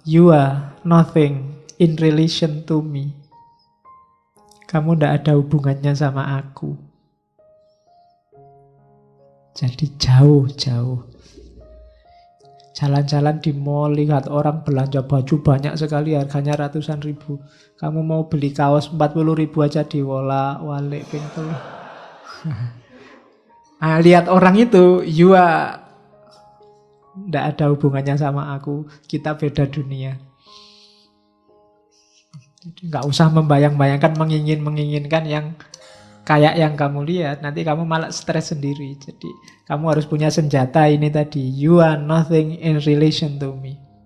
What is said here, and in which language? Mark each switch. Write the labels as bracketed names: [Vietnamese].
[English] You are nothing in relation to me. [Indonesian] Kamu tidak ada hubungannya sama aku. Jadi jauh-jauh. Jalan-jalan di mall, lihat orang belanja baju banyak sekali, harganya ratusan ribu. Kamu mau beli kaos 40.000 aja diwolak-walik pintu. Nah, lihat orang itu, you tidak ada hubungannya sama aku. Kita beda dunia. Jadi nggak usah membayang-bayangkan, menginginkan yang kayak yang kamu lihat. Nanti kamu malah stres sendiri. Jadi kamu harus punya senjata ini tadi. [English] You are nothing in relation to me.